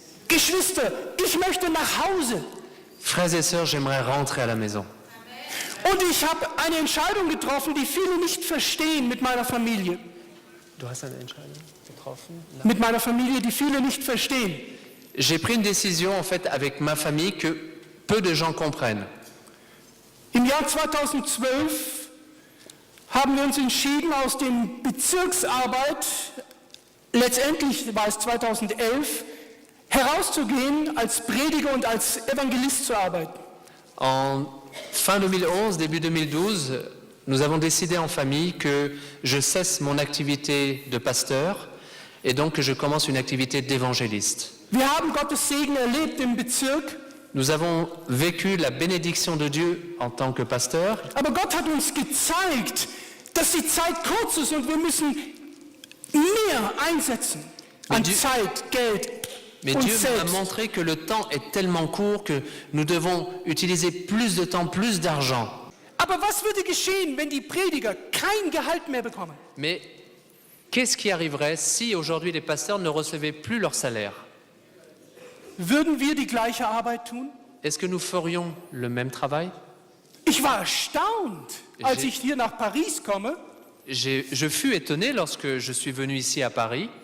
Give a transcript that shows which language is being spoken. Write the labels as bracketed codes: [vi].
[de] Geschwister, ich möchte nach Hause. [fr] Frères et sœurs, j'aimerais rentrer à la maison. [de] Und ich habe eine Entscheidung getroffen, die viele nicht verstehen mit meiner Familie. Du hast eine Entscheidung getroffen? Mit meiner Familie, die viele nicht verstehen. [fr] J'ai pris une décision en fait avec ma famille que peu de gens comprennent. [de] Im Jahr 2012 haben wir uns entschieden, aus dem Bezirksarbeit, letztendlich war es 2011, herauszugehen, als Prediger und als Evangelist zu arbeiten. [fr] En fin 2011, début 2012, nous avons décidé en famille que je cesse mon activité de pasteur et donc que je commence une activité d'évangéliste. [de] Wir haben Gottes Segen erlebt im Bezirk, [fr] Nous avons vécu la bénédiction de Dieu en tant que pasteur, [de] aber Gott hat uns gezeigt, dass die Zeit kurz ist und wir müssen mehr einsetzen an [fr] Dieu- [de] Zeit, Geld [fr] mais [de] und [fr] Dieu nous a [de] selbst. [fr] montré que le temps est tellement court que nous devons utiliser plus de temps, plus d'argent. [de] Aber was würde geschehen, wenn die Prediger kein Gehalt mehr bekommen? [fr] Mais qu'est-ce qui arriverait si aujourd'hui les pasteurs ne recevaient plus leur salaire? [de] Würden wir die gleiche Arbeit tun? [fr] Est-ce que nous ferions le même travail? [de] Ich war erstaunt, als ich hier nach Paris komme [fr] Je fus étonné lorsque je suis venu ici à Paris